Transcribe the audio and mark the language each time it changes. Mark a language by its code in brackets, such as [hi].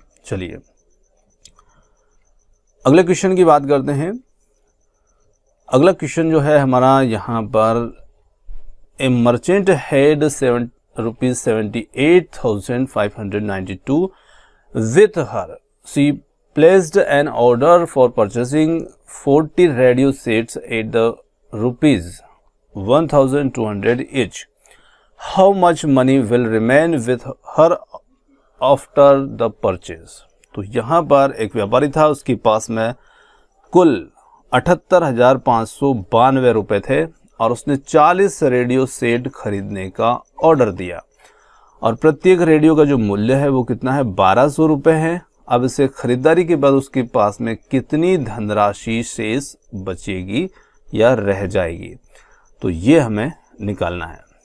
[hi] चलिए अगले क्वेश्चन की बात करते हैं। अगला क्वेश्चन जो है हमारा यहाँ पर, [en] A merchant had ₹78,592 with her. She placed an order for purchasing 40 radio sets at the ₹1,200 each. How much money will remain with her after the purchase? [hi] तो यहाँ पर एक व्यापारी था, उसके पास में कुल 78,592 रुपए थे और उसने 40 रेडियो सेट खरीदने का ऑर्डर दिया और प्रत्येक रेडियो का जो मूल्य है वो कितना है, 1200 रुपए है। अब इसे खरीदारी के बाद उसके पास में कितनी धनराशि शेष बचेगी या रह जाएगी, तो ये हमें निकालना है।